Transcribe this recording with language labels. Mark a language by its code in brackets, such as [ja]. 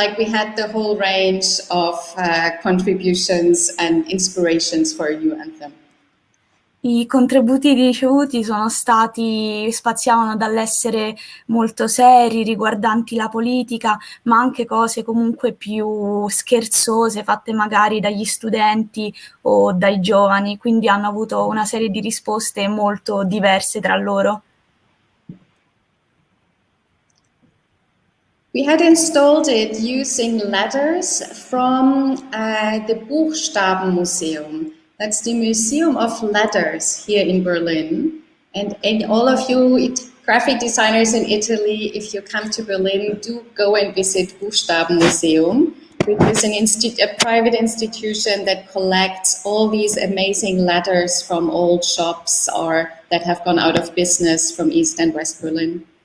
[en] Like, we had the whole range of contributions and inspirations for a new anthem. [it] I contributi ricevuti spaziavano dall'essere molto seri, riguardanti la politica, ma anche cose comunque più scherzose, fatte magari dagli studenti o dai giovani, quindi hanno avuto una serie di risposte molto diverse tra loro. [en] We had installed it using letters from the Buchstabenmuseum. That's the Museum of Letters here in Berlin. And all of you graphic designers in Italy, if you come to Berlin, do go and visit Buchstabenmuseum, which is a private institution that collects all these amazing letters from old shops or that have gone out of business from East and West Berlin.